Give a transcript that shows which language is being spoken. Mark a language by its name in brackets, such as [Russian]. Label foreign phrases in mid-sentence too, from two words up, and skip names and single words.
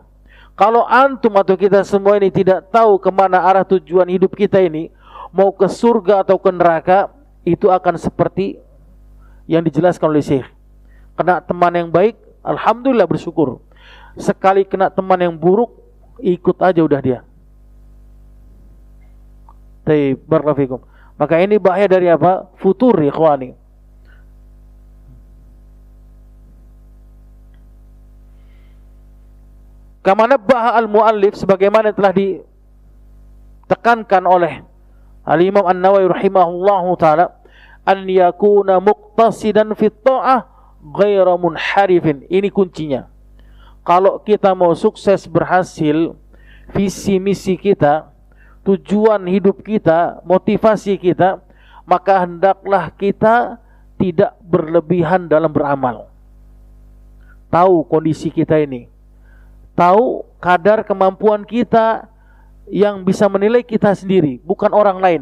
[Indonesian] Kalau antum atau kita semua ini tidak tahu kemana arah tujuan hidup kita ini, mau ke surga atau ke neraka, itu akan seperti yang dijelaskan oleh Syekh. Kena teman yang baik, alhamdulillah bersyukur. Sekali kena teman yang buruk, ikut aja udah dia. [Arabic] بارك الله فيكم. [Indonesian] Maka ini bahaya dari apa? Futur, [Arabic] إخواني. كما نبه المؤلف, [Indonesian] sebagaimana telah ditekankan oleh [Arabic] Al-Imam An-Nawawi رحمه الله تعالى, أن يكون مقتصدا في الطاعة غير منحرف. [Indonesian] Ini kuncinya. Kalau kita mau sukses, berhasil, visi misi kita, tujuan hidup kita, motivasi kita, maka hendaklah kita tidak berlebihan dalam beramal. Tahu kondisi kita ini, tahu kadar kemampuan kita yang bisa menilai kita sendiri, bukan orang lain.